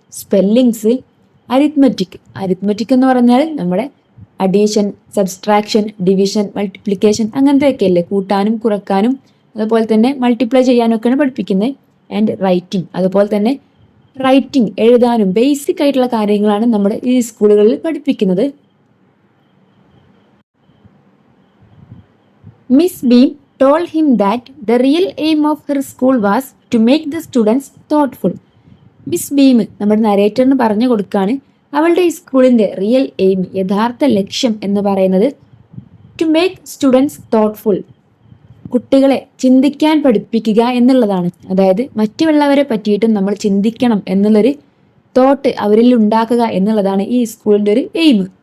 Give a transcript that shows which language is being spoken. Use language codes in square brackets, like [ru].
[ml] Spellings, arithmetic എന്ന് പറഞ്ഞാൽ നമ്മുടെ അഡീഷൻ, സബ്സ്ട്രാക്ഷൻ, ഡിവിഷൻ, മൾട്ടിപ്ലിക്കേഷൻ, അങ്ങനത്തെയൊക്കെ അല്ലേ, കൂട്ടാനും കുറക്കാനും അതുപോലെ തന്നെ മൾട്ടിപ്ലൈ ചെയ്യാനൊക്കെയാണ് പഠിപ്പിക്കുന്നത്. ആൻഡ് റൈറ്റിംഗ്, അതുപോലെ തന്നെ റൈറ്റിംഗ്, എഴുതാനും ബേസിക് ആയിട്ടുള്ള കാര്യങ്ങളാണ് നമ്മുടെ ഈ സ്കൂളുകളിൽ പഠിപ്പിക്കുന്നത്. [en] Miss Beam told him that the real aim of her school was to make the students thoughtful. [ml] Miss beam നമ്മുടെ നരേറ്ററിന് പറഞ്ഞു കൊടുക്കുകയാണ്, അവളുടെ ഈ സ്കൂളിൻ്റെ റിയൽ എയിം, യഥാർത്ഥ ലക്ഷ്യം എന്ന് പറയുന്നത് [en] to make students thoughtful, [ml] കുട്ടികളെ ചിന്തിക്കാൻ പഠിപ്പിക്കുക എന്നുള്ളതാണ്. അതായത് മറ്റുള്ളവരെ പറ്റിയിട്ടും നമ്മൾ ചിന്തിക്കണം എന്നുള്ളൊരു തോട്ട് അവരിൽ ഉണ്ടാക്കുക എന്നുള്ളതാണ് ഈ സ്കൂളിൻ്റെ ഒരു എയിം.